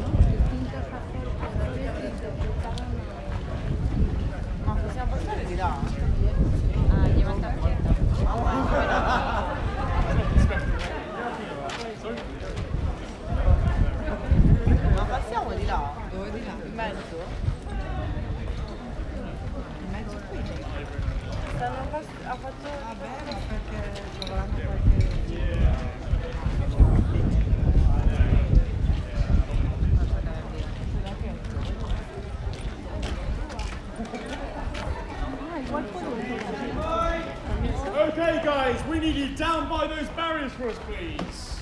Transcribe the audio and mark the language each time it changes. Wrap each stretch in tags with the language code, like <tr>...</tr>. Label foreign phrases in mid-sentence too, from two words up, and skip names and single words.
<es>Distintos actores.</es> <it>Ma possiamo passare di là?</it> <es>Llevan tarjeta.</es> <it>Ma passiamo di là? Dove di là? In mezzo? In mezzo qui? Ha fatto... Va bene, perché troveranno qualche...</it> <en>Okay, guys, we need you down by those barriers for us, please.</en>